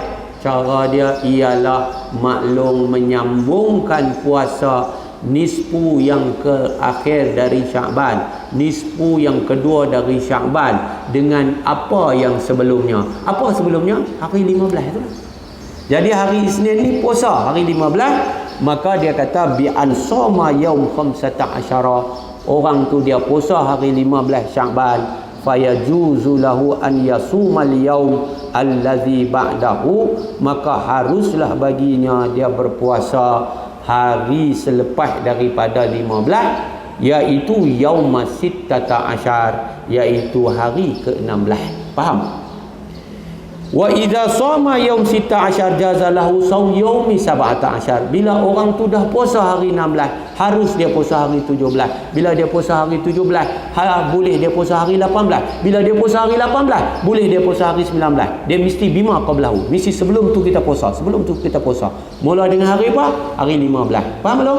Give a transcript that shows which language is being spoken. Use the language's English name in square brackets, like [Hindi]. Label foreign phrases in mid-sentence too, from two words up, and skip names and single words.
[Malay] Cara dia ialah maklum menyambungkan puasa nisfu yang ke akhir dari Sya'ban, nisfu yang kedua dari Sya'ban dengan apa yang sebelumnya. Apa sebelumnya? Hari 15 tu. Jadi hari Isnin ni puasa hari 15, maka dia kata [Arabic] بأن صام يوم 15, [Malay] orang tu dia puasa hari 15 Sya'ban, [Arabic] فيجوز له أن يصوم اليوم الذي بعده, [Malay] maka haruslah baginya dia berpuasa hari selepas daripada 15, iaitu [Arabic] يوم ستة عشر, [Malay] iaitu hari ke-16. Faham? [Arabic] وإذا صام يوم ستة عشر جاز له صوم يوم سبعة عشر. [Malay] Bila orang tu dah puasa hari 16, harus dia puasa hari 17. Bila dia puasa hari 17, boleh dia puasa hari 18. Bila dia puasa hari 18, boleh dia puasa hari 19. Dia mesti [Arabic] بما قبله. [Malay] Mesti sebelum tu kita puasa. Sebelum tu kita puasa. Mula dengan hari apa? Hari 15. Faham belum?